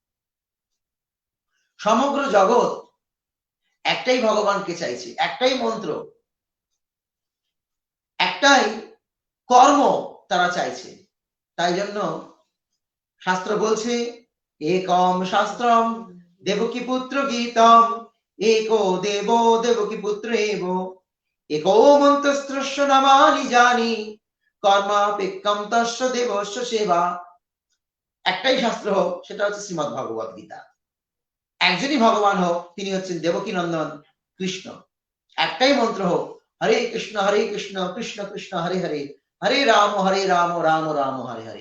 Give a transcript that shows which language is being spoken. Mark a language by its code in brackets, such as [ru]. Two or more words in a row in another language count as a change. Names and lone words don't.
[bn] সমগ্র জগৎ একটাই ভগবানকে চাইছে, একটাই মন্ত্র, একটাই কর্ম তারা চাইছে। তাই জন্য শাস্ত্র বলছে [sa] একম শাস্ত্রম দেবকী পুত্র গীতম एको देवो देवकी पुत्र एव एको मन्त्रस्त्रस्य नामानि जानि কর্মাপেক্ষম তস্য দেবস্য সেবা। [bn] একটাই শাস্ত্র হোক, সেটা হচ্ছে শ্রীমদ্ ভগবত গীতা। একজনই ভগবান হোক, তিনি হচ্ছেন দেবকী নন্দন কৃষ্ণ। একটাই মন্ত্র হোক, [sa] হরে কৃষ্ণ কৃষ্ণ কৃষ্ণ হরে হরে, হরে রাম রাম রাম হরে হরে।